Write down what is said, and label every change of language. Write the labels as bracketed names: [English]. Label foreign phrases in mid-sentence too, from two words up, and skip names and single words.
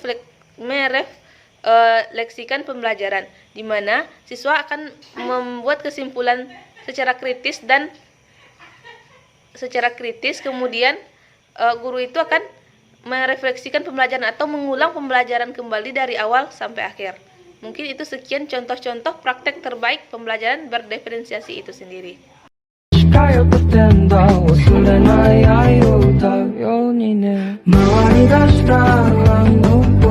[Indonesian] merefleksikan pembelajaran, di mana siswa akan membuat kesimpulan secara kritis dan kemudian guru itu akan merefleksikan pembelajaran atau mengulang pembelajaran kembali dari awal sampai akhir. Mungkin itu sekian contoh-contoh praktek terbaik pembelajaran berdiferensiasi itu sendiri. [Japanese] 近寄ってんだ忘れない愛を歌うようにね回り出したあの